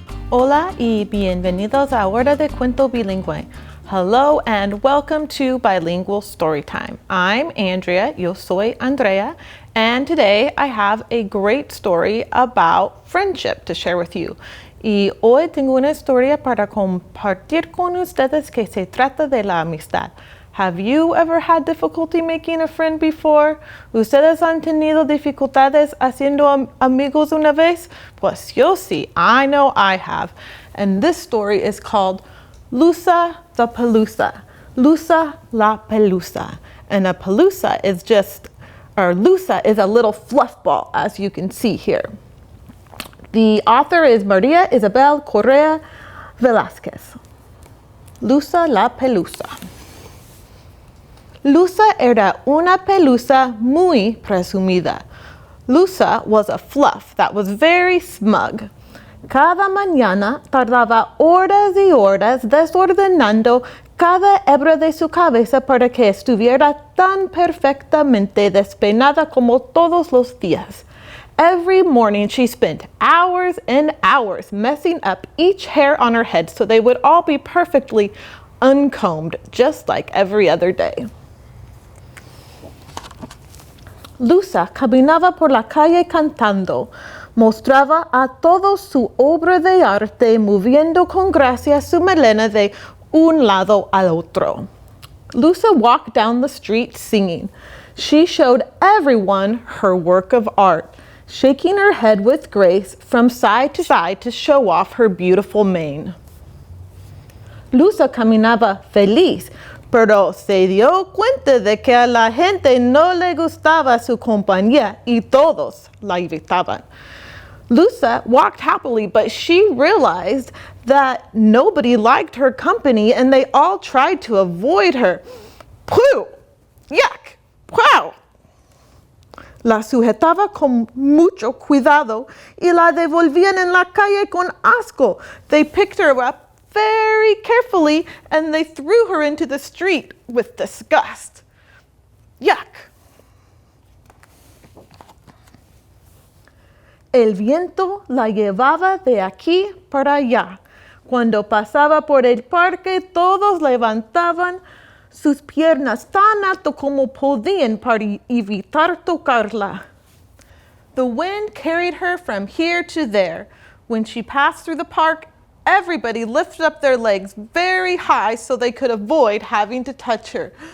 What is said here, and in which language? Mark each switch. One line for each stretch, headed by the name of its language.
Spanish: Hola y bienvenidos a Hora de Cuento Bilingüe.
English: Hello and welcome to Bilingual Storytime. I'm Andrea,
Spanish: yo soy Andrea,
English: and today I have a great story about friendship to share with you.
Spanish: Y hoy tengo una historia para compartir con ustedes que se trata de la amistad.
English: Have you ever had difficulty making a friend before?
Spanish: ¿Ustedes han tenido dificultades haciendo amigos una vez? Pues yo sí,
English: I know I have. And this story is called Lusa la Pelusa. Lusa la Pelusa. And a pelusa is Lusa is a little fluff ball, as you can see here. The author is María Isabel Correa Velásquez. Lusa la Pelusa.
Spanish: Lusa era una pelusa muy presumida.
English: Lusa was a fluff that was very smug.
Spanish: Cada mañana tardaba horas y horas desordenando cada hebra de su cabeza para que estuviera tan perfectamente despeinada como todos los días.
English: Every morning she spent hours and hours messing up each hair on her head so they would all be perfectly uncombed, just like every other day.
Spanish: Lusa caminaba por la calle cantando. Mostraba a todos su obra de arte, moviendo con gracia su melena de un lado al otro.
English: Lusa walked down the street singing. She showed everyone her work of art, shaking her head with grace from side to show off her beautiful mane.
Spanish: Lusa caminaba feliz, pero se dio cuenta de que a la gente no le gustaba su compañía y todos la evitaban.
English: Lusa walked happily, but she realized that nobody liked her company and they all tried to avoid her. ¡Pooh! ¡Yuck! ¡Wow!
Spanish: La sujetaba con mucho cuidado y la devolvían en la calle con asco.
English: They picked her up very carefully and they threw her into the street with disgust. Yuck!
Spanish: El viento la llevaba de aquí para allá. Cuando pasaba por el parque, todos levantaban sus piernas tan alto como podían para evitar tocarla.
English: The wind carried her from here to there. When she passed through the park, everybody lifted up their legs very high so they could avoid having to touch her.